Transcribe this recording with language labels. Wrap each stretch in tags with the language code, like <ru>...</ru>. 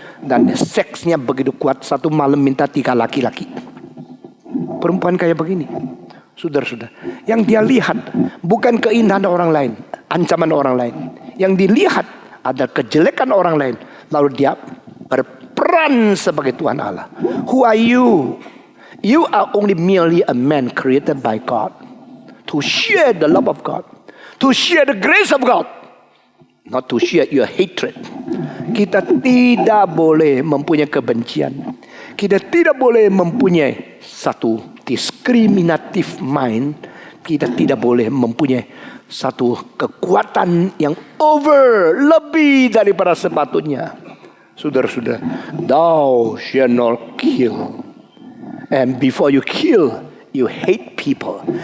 <id>Dan seksnya begitu kuat, satu malam minta 3 laki-laki. Perempuan kayak begini, saudara-saudara. Yang dia lihat bukan keindahan orang lain, ancaman orang lain. Yang dilihat ada kejelekan orang lain. Lalu dia berperan sebagai Tuhan Allah.</id> <en>Who are you? You are only merely a man created by God. To share the love of God. To share the grace of God. Not to share your hatred.</en> <id>Kita tidak boleh mempunyai kebencian. Kita tidak boleh mempunyai satu diskriminatif mind. Kita tidak boleh mempunyai satu kekuatan yang lebih daripada sepatutnya. Saudara-saudara,</id> <en>thou shall not kill. And before you kill, you hate people.</en>